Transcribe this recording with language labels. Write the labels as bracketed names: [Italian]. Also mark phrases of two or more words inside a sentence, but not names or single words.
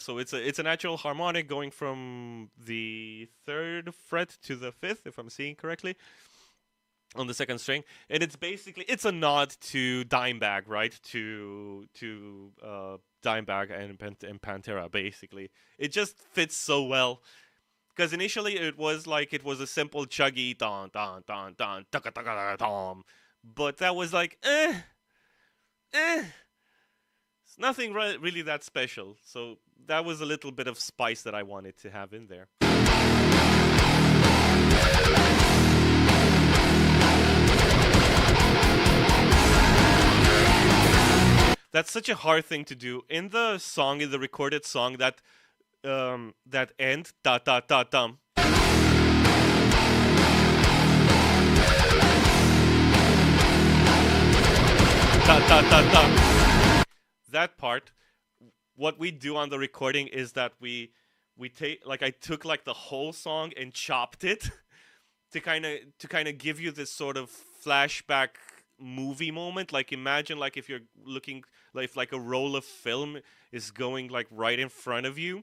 [English] So it's a natural harmonic going from the 3rd fret to the 5th, if I'm seeing correctly, on the 2nd string, and it's a nod to Dimebag, right? To Dimebag and Pantera. Basically, it just fits so well. Because initially it was a simple chuggy don don don don taka taka tom, but that was like it's nothing really that special. So that was a little bit of spice that I wanted to have in there. That's such a hard thing to do in the song, in the recorded song. That end da da da dum. Da da da dum. That part, what we do on the recording is that we take, like, I took like the whole song and chopped it to kind of give you this sort of flashback movie moment. Like, imagine like if you're looking like a roll of film is going like right in front of you.